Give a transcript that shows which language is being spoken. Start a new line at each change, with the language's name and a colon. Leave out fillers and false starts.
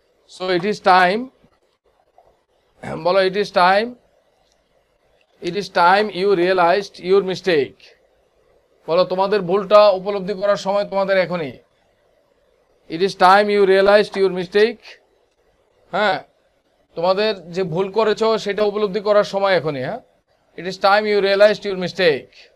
English: So it is time, বলো it is time you realized your mistake.
Bangla: বলো তোমাদের ভুলটা উপলব্ধি করার সময় তোমাদের এখনই।
English: it is time you realized your mistake,
Bangla: হ্যাঁ তোমাদের যে ভুল করেছো সেটা উপলব্ধি করার সময় এখনই।
English: হ্যাঁ, it is time you realized your mistake.